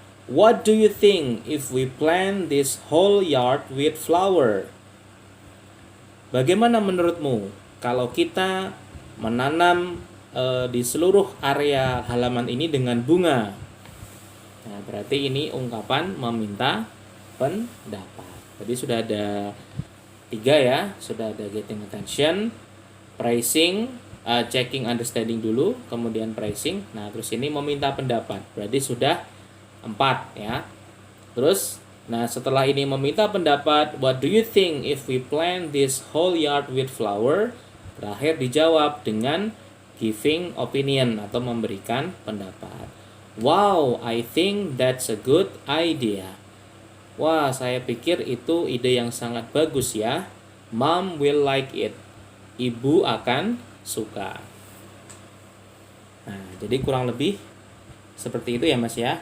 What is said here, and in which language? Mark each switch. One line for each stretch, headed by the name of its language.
English: What do you think if we plant this whole yard with flower?
Indonesian: Bagaimana menurutmu kalau kita menanam di seluruh area halaman ini dengan bunga? Nah, berarti ini ungkapan meminta pendapat. Jadi sudah ada 3 ya, sudah ada getting attention, praising, checking understanding dulu, kemudian praising. Nah, terus ini meminta pendapat. Berarti sudah 4 ya. Terus, nah setelah ini meminta pendapat,
English: what do you think if we plant this whole yard with flower?
Indonesian: Terakhir dijawab dengan giving opinion atau memberikan pendapat.
English: Wow, I think that's a good idea.
Indonesian: Wah, saya pikir itu ide yang sangat bagus ya.
English: Mom will like it.
Indonesian: Ibu akan suka. Nah, jadi kurang lebih seperti itu ya Mas ya.